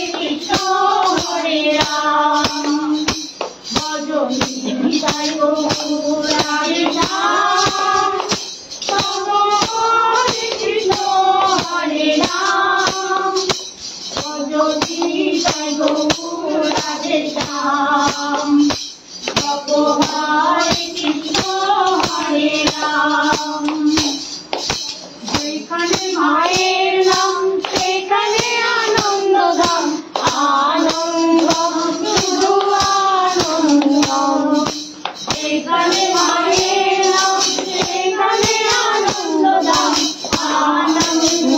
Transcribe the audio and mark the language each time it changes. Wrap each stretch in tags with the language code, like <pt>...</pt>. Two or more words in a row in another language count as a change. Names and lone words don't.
<hi>कृष्ण हरे राम भजनी जय गो राधे श्याम प्रभु हरे कृष्ण हरे राम भजनी जय गो राधे श्याम प्रभु हरे कृष्ण हरे राम</hi> <bn>যেখানে মায়ের নাম সেখানে আনন্দ ধাম আনন্দ শুধু আনন্দ যেখানে মায়ের নাম সেখানে আনন্দ ধাম আনন্দ</bn>